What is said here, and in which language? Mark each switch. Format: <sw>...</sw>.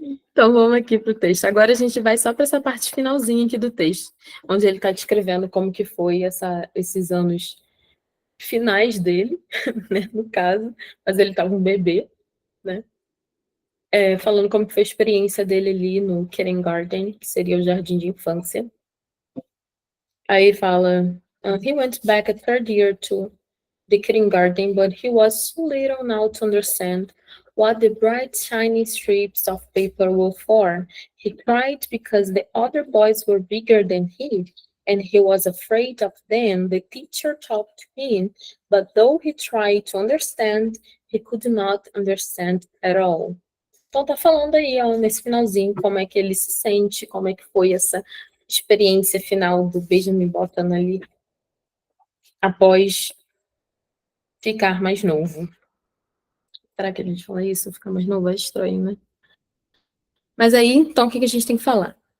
<pt>Então vamos aqui pro texto. Agora a gente vai só para essa parte finalzinha aqui do texto, onde ele está descrevendo como que foi esses anos finais dele, né, no caso, mas ele estava um bebê, né? Falando como que foi a experiência dele ali no kindergarten, que seria o jardim de infância. Aí ele fala,</pt> <en>he went back a third year to the kindergarten, but he was too little now to understand what the bright shiny strips of paper were for. He cried because the other boys were bigger than he, and he was afraid of them. The teacher talked to him, but though he tried to understand, he could not understand at all.</en> <pt>Então tá falando aí, ó, nesse finalzinho, como é que ele se sente, como é que foi essa experiência final do Benjamin Button ali, após ficar mais novo. Será que a gente fala isso? Ficar mais novo é estranho, né? Mas aí, então, o que a gente tem que falar?</pt>